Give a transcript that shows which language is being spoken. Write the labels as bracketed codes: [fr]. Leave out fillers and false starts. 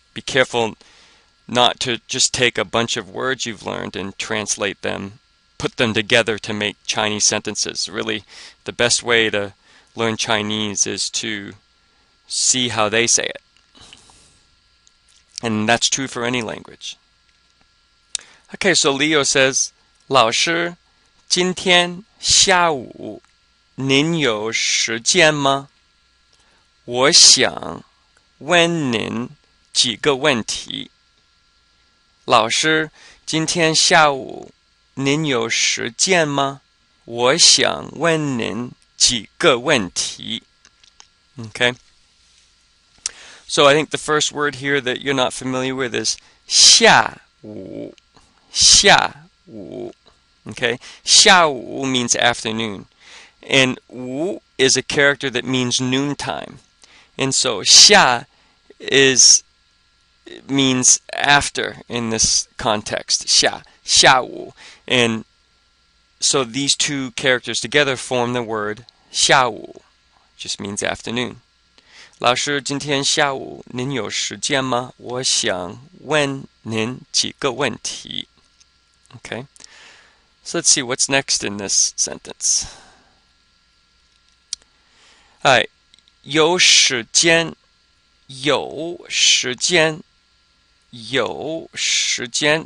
[en] be careful not to just take a bunch of words you've learned and translate them, put them together to make Chinese sentences. Really, the best way to learn Chinese is to see how they say it. And that's true for any language. Okay, so Leo says, [zh] 老师，今天下午您有时间吗？我想问您几个问题。老师，今天下午您有时间吗？我想问您几个问题。 [en] Okay. So I think the first word here that you're not familiar with is 下午. [zh] 下午. [en] Okay. 下午 means afternoon. And 午 is a character that means noontime. And so 下means after in this context. [zh] 下午. [en] And so these two characters together form the word 下午, just means afternoon. [zh] 老师，今天下午您有时间吗？我想问您几个问题。 [en] Okay, so let's see what's next in this sentence. [zh] 有时间，有时间，有时间.